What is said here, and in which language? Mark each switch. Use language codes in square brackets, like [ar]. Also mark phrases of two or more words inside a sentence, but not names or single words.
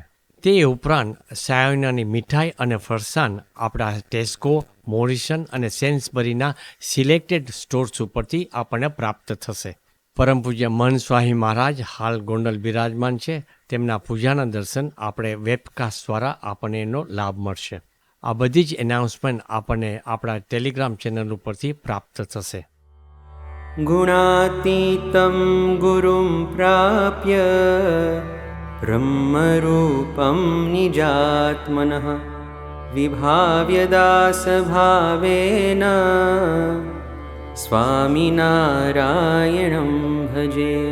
[gu] તે ઉપરાંત સાયોનાની મીઠાઈ અને ફરસાણ આપણા ટેસ્કો, મોરિસન અને સેન્સબરીના [en] selected stores [gu] ઉપરથી આપણને પ્રાપ્ત થશે. પરમ પૂજ્ય મહન સ્વામી મહારાજ હાલ ગોંડલ બિરાજમાન છે. તેમના પૂજાના દર્શન આપણે વેબકાસ્ટ દ્વારા આપણને એનો લાભ મળશે. આ બધી જ એનાઉન્સમેન્ટ આપણને આપણા ટેલિગ્રામ ચેનલ ઉપરથી પ્રાપ્ત થશે. [sa] गुणातीतं गुरुं प्राप्य ब्रह्मरूपं निजात्मनः विभाव्य दासभावेन स्वामिनारायणं भजे.